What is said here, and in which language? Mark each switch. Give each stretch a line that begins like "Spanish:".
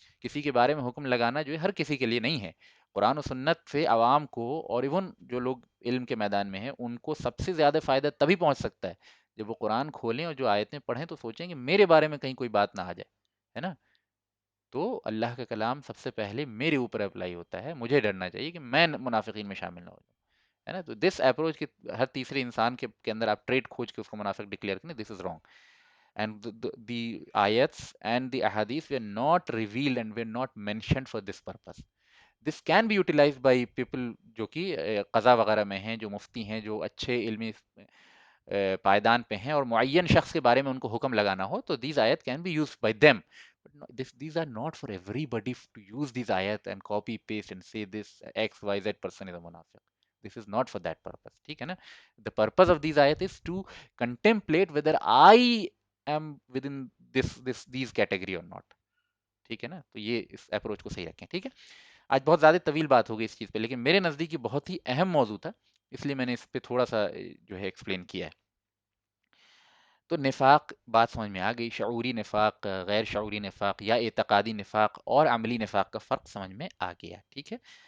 Urdu: کسی کے بارے میں حکم لگانا جو ہے ہر کسی کے لیے نہیں ہے. قرآن و سنت سے عوام کو اور ایون جو لوگ علم کے میدان میں ہیں ان کو سب سے زیادہ فائدہ تبھی پہنچ سکتا ہے جب وہ قرآن کھولیں اور جو آیتیں پڑھیں تو سوچیں کہ میرے بارے میں کہیں کوئی بات نہ آ جائے، ہے نا. تو اللہ کا کلام سب سے پہلے میرے اوپر اپلائی ہوتا ہے، مجھے ڈرنا چاہیے کہ میں منافقین میں شامل نہ ہو جاؤں، ہے نا. تو دس اپروچ کی ہر تیسرے انسان کے اندر آپ ٹریٹ کھوج کے اس کو منافق ڈکلیئر کریں،
English: This is wrong. And the آیتس and the احادیث were not revealed and were not mentioned for this purpose. This can be utilize by people
Urdu: جو کہ قضا وغیرہ میں ہیں، جو مفتی ہیں، جو اچھے علمی پائیدان پہ ہیں اور معین شخص کے بارے میں ان کو حکم لگانا ہو تو
English: These آیت can be use by them. These are not for everybody to use these ayat and copy paste and say this XYZ person is a munafiq. This is not for that purpose.
Urdu: ٹھیک ہے نا.
English: The purpose of these ayat is to contemplate whether I am within these category or not.
Urdu: ٹھیک ہے نا. تو یہ اس approach کو صحیح رکھیں. ٹھیک ہے. آج بہت زیادہ طویل بات ہو گئی اس چیز پہ، لیکن میرے نزدیک یہ بہت ہی اہم موضوع تھا، اس لیے میں نے اس پہ تھوڑا سا جو ہے ایکسپلین کیا ہے. تو نفاق بات سمجھ میں آ گئی. شعوری نفاق، غیر شعوری نفاق یا اعتقادی نفاق اور عملی نفاق کا فرق سمجھ میں آ گیا. ٹھیک ہے.